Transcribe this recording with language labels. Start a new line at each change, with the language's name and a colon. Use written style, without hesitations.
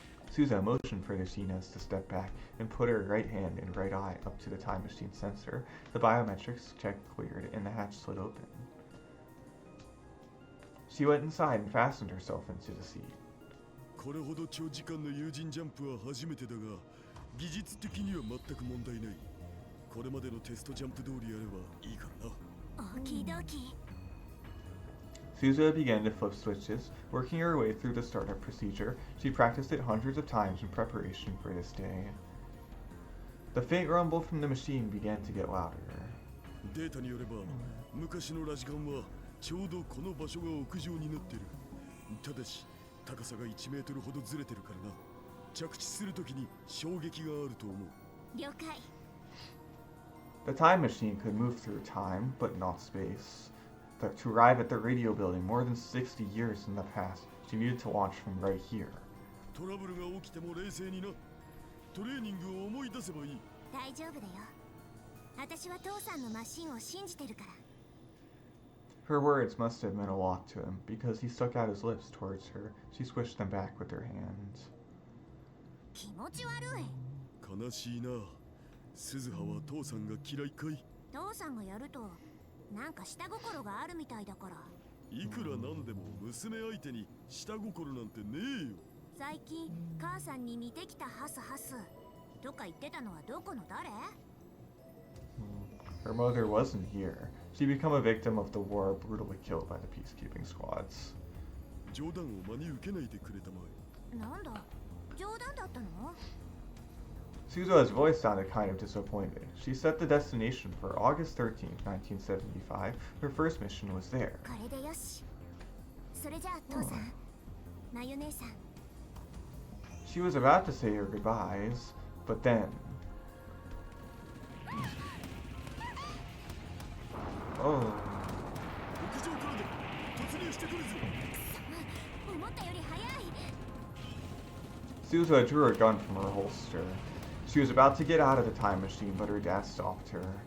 English: Suzuha motioned for the Shinas to step back and put her right hand and right eye up to the time machine sensor. The biometrics check cleared and the hatch slid open. She went inside and fastened herself into the seat.
Japanese: これほど長時間の有人ジャンプは初めてだが、技術的には全く問題ない。これまでのテストジャンプ通りやればいいからな。オーキードーキー。
English: Suzuha began to flip switches. Working her way through the startup procedure, she practiced it hundreds of times in preparation for this day. The faint rumble from the machine began to get louder.
Japanese: データによれば、昔のラジカンはちょうどこの場所が屋上になってる。ただし、高さが1メートルほどずれてるからな。着地するときに衝撃があると思う。了解。
English: The time machine could move through time, but not space. To arrive at the radio building more than 60 years in the past, she needed to launch from right here.
Japanese: トラブルが起きても冷静にな。トレーニングを思い出せばいい。大丈夫だよ。私は父さんのマシンを信じてるから。
English: Her words must have meant a lot to him, because he stuck out his lips towards her. She swished them back with her hands.
Japanese: 気持ち悪い。悲しいな。鈴葉は父さんが嫌いかい？父さんがやるとなんか下心があるみたいだから。いくらなんでも娘相手に下心なんてねえよ。最近母さんに似てきたハスハスとか言ってたのはどこの誰？
English: Her Her mother wasn't here. She'd become a victim of the war, brutally killed by the peacekeeping squads.
Japanese: 冗談を真に受けないでくれたまえ。なんだ、冗談だったの？
English: Suzuha's voice sounded kind of disappointed. She set the destination for August 13th, 1975. Her first mission was there.
Japanese: これでよし。それじゃあ父さん、まゆ姉さん。
English: She was about to say her goodbyes, but then... Oh.
Japanese: 屋上からで突入してくるぞ。思ったより早い。
English: Suzuha drew her gun from her holster. She was about to get out of the time machine, but her dad stopped her.